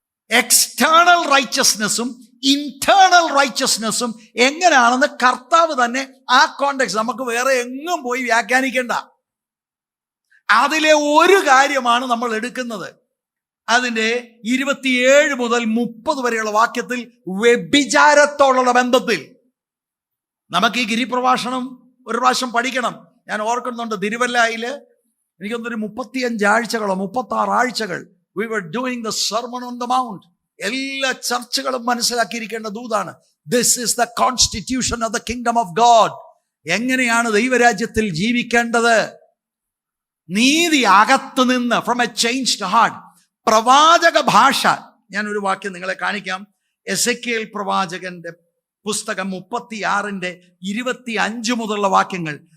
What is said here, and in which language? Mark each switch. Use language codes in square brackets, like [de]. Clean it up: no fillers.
[ml] External റൈച്ചസ്നെസ്സും internal റൈച്ചസ്നെസ്സും എങ്ങനെയാണെന്ന് കർത്താവ് തന്നെ ആ കോണ്ടെക്സ്റ്റ്, നമുക്ക് വേറെ എങ്ങും പോയി വ്യാഖ്യാനിക്കേണ്ട. അതിലെ ഒരു കാര്യമാണ് നമ്മൾ എടുക്കുന്നത്. അതിൻ്റെ 27 മുതൽ 30 വരെയുള്ള വാക്യത്തിൽ വ്യഭിചാരത്തോടുള്ള ബന്ധത്തിൽ നമുക്ക് ഈ ഗിരിപ്രഭാഷണം ഒരു പ്രാവശ്യം പഠിക്കണം. ഞാൻ ഓർക്കുന്നുണ്ട്, തിരുവല്ലയിൽ എനിക്കൊന്നൊരു 35 ആഴ്ചകളോ 36 ആഴ്ചകൾ [en] we were doing the sermon on the mount. [ml] എല്ലാ ചർച്ചകളും മനസ്സിലാക്കിയിരിക്കേണ്ട ദൂതാണ്. [en] This is the constitution of the kingdom of God. [ml] എങ്ങനെയാണ് ദൈവരാജ്യത്തിൽ ജീവിക്കേണ്ടത്? നീതി അകത്ത് നിന്ന്, [en] From a changed heart. [ml] പ്രവാചക ഭാഷ, ഞാൻ ഒരു വാക്യം നിങ്ങളെ കാണിക്കാം. എസെക്കിയേൽ പ്രവാചകന്റെ പുസ്തകം 36:25 മുതലുള്ള വാക്യങ്ങൾ.